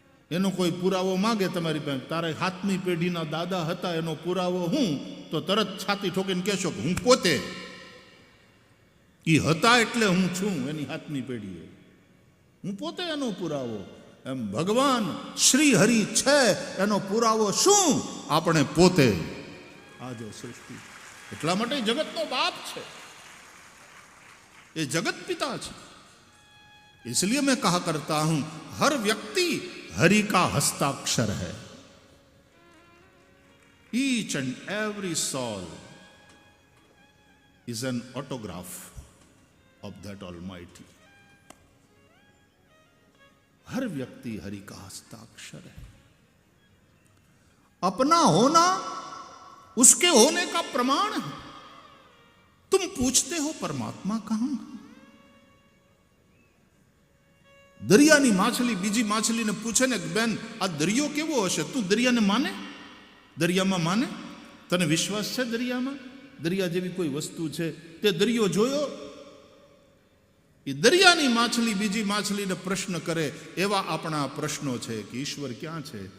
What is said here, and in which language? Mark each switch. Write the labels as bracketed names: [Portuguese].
[Gujarati] એનો કોઈ પુરાવો માગે તમારી પાસે, તારા હાથમી પેઢીના દાદા હતા, એનો પુરાવો હું, તો તરત છાતી ઠોકીને કહેશો કે હું પોતે એ હતા એટલે હું છું એની હાથની પેઢીએ. હું પોતે એનો પુરાવો. એમ ભગવાન શ્રી હરિ છે એનો પુરાવો શું? આપણે પોતે. આ જો સૃષ્ટિ, એટલા માટે જગતનો બાપ છે, એ જગત પિતા છે. [Hindi] इसलिए मैं कहा करता हूं हर व्यक्ति हरि का हस्ताक्षर है. [English] Each and every soul is an autograph of that Almighty. [Hindi] हर व्यक्ति हरि का हस्ताक्षर है. अपना होना उसके होने का प्रमाण है. तुम पूछते हो परमात्मा कहां? [Gujarati] દરિયાની માછલી બીજી માછલીને પૂછે ને, બેન આ દરિયો કેવો હશે? તું દરિયાને માને? દરિયામાં માને? તને વિશ્વાસ છે દરિયામાં? દરિયા જેવી કોઈ વસ્તુ છે? તે દરિયો જોયો? એ દરિયાની માછલી બીજી માછલીને પ્રશ્ન કરે, એવા આપણા પ્રશ્નો છે કે ઈશ્વર ક્યાં છે?